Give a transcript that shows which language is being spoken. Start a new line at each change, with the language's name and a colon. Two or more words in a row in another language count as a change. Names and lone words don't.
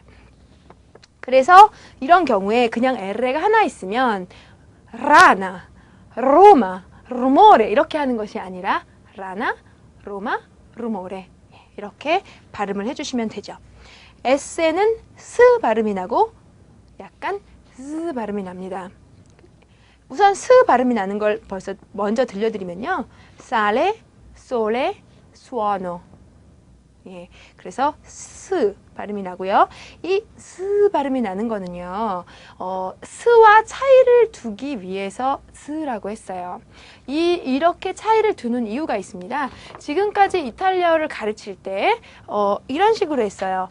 Korean: 그래서 이런 경우에 그냥 R가 하나 있으면
Italian: lana, Roma, rumore
Korean: 이렇게 하는 것이 아니라
Italian: lana, Roma, rumore
Korean: 이렇게 발음을 해주시면 되죠. S에는 스 발음이 나고 약간 스 발음이 납니다. 우선 스 발음이 나는 걸 벌써 먼저 들려드리면요.
Italian: sale, sole, suono.
Korean: 예, 그래서 스 발음이 나고요. 이 스 발음이 나는 거는요. 스와 차이를 두기 위해서 스라고 했어요. 이렇게 차이를 두는 이유가 있습니다. 지금까지 이탈리아어를 가르칠 때 이런 식으로 했어요.